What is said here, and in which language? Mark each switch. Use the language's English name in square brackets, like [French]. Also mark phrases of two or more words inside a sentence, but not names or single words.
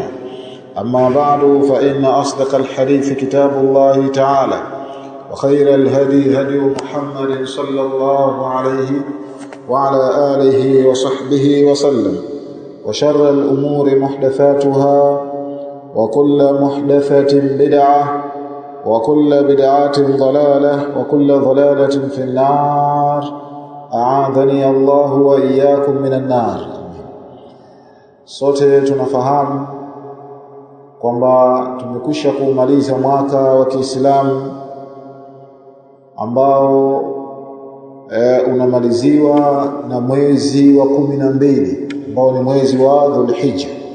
[Arabic] أما بعد، فإن أصدق الحديث كتاب الله تعالى، وخير الهدي هدي محمد صلى الله عليه وعلى آله وصحبه وسلم، وشر الأمور محدثاتها، وكل محدثة بدعة، وكل بدعات ضلالة، وكل ضلالة في النار. أعاذني الله وإياكم من النار. [Swahili] Sote tunafahamu kwamba tumekwisha kumaliza mwaka wa Kiislamu ambao unamaliziwa na mwezi wa 12 ambao ni mwezi wa Dhulhijja.